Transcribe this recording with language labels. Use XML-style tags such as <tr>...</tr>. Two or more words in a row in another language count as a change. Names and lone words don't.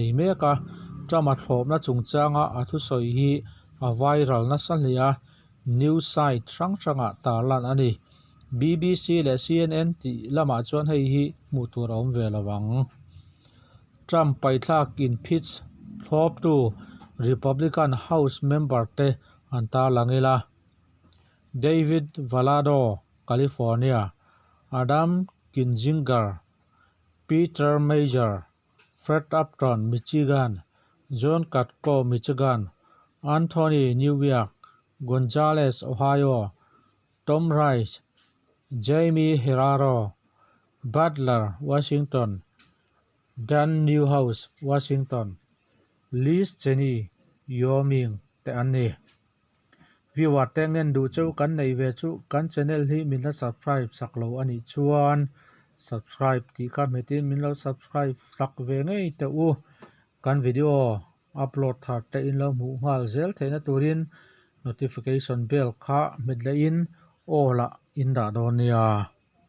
<lus>meka Trump a thlop na chungchanga a thu soi hi a viral na salia</lus> <en>news site</en> <lus>changa tarlan ani BBC le CNN ti lama chuan hei hi mutur om velawang Trump pai thlak in pitch thlop tu</lus> <en>Republican House member</en> <lus>te anta langila David Valado California Adam Kinzinger Peter Major Fred Upton Michigan John Katko Michigan Anthony New York Gonzales Ohio Tom Rice Jamie Herrero Butler Washington Dan Newhouse Washington Liz Cheney Wyoming te ani viewer tengen du chau kan nei ve chu kan channel hi min la subscribe saklo ani chuan subscribe ti ka metin min lo subscribe sak ve ngei te u kan video upload thar te in lo mu ngal zel theina turin</lus> <en>notification bell</en> <lus>kha medle in ola in da don ya</lus>